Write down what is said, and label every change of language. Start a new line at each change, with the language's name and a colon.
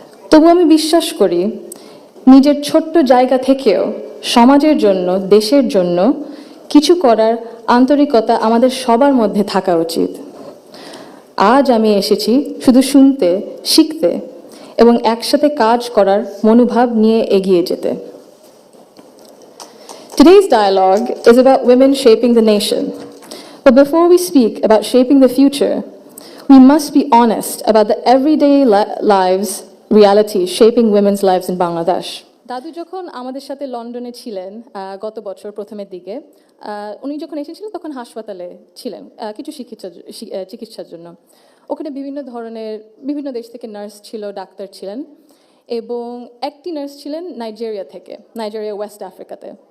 Bangla: তবু আমি বিশ্বাস করি, নিজের ছোট্ট জায়গা থেকেও সমাজের জন্য, দেশের জন্য কিছু করার আন্তরিকতা আমাদের সবার মধ্যে থাকা উচিত। আজ আমি এসেছি শুধু শুনতে, শিখতে এবং একসাথে কাজ করার মনোভাব নিয়ে এগিয়ে যেতে।
English: Today's dialogue is about women shaping the nation. But before we speak about shaping the future, we must be honest about the everyday lives reality shaping women's lives in Bangladesh.
Bangla: দাদু যখন আমাদের সাথে লন্ডনে ছিলেন গত বছর প্রথমের দিকে, উনি যখন এসেছিলেন তখন হাসপাতালে ছিলেন কিছু চিকিৎসার জন্য। ওখানে বিভিন্ন দেশ থেকে নার্স ছিল, ডাক্তার ছিলেন, এবং একটি নার্স ছিলেন নাইজেরিয়া ওয়েস্ট আফ্রিকাতে।